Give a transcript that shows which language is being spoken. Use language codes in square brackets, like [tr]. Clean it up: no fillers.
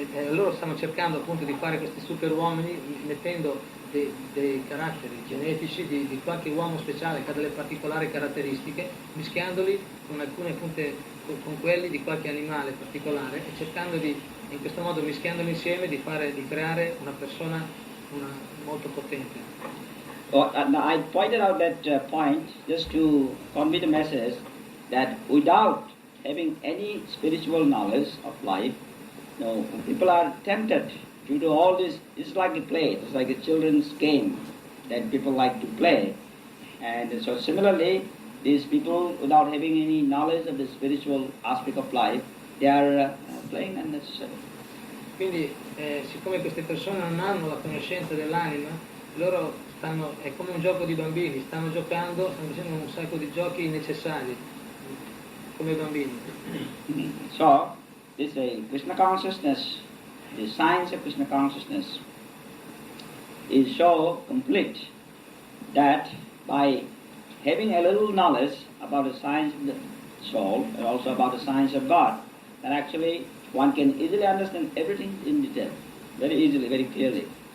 [it] Loro stanno cercando appunto di fare questi superuomini mettendo dei caratteri genetici di qualche uomo speciale che ha delle particolari caratteristiche, mischiandoli con alcune punte con quelli di qualche animale particolare e cercando in questo modo, mischiandoli insieme, di creare una persona molto potente. [en] Now I pointed out that point just to convey the message that without having any spiritual knowledge of life, people are tempted to do all this. It's like a play, it's like a children's game that people like to play. And so similarly, these people, without having any knowledge of the spiritual aspect of life, they are playing unnecessarily. [it] Quindi, siccome queste persone non hanno la conoscenza dell'anima, loro è come un gioco di bambini, stanno facendo un sacco di giochi innecessari, come bambini. [en] So, this Krishna consciousness, the science of Krishna consciousness is so complete that by having a little knowledge about the science of the soul and also about the science of God, then actually one can easily understand everything in detail, very easily, very clearly.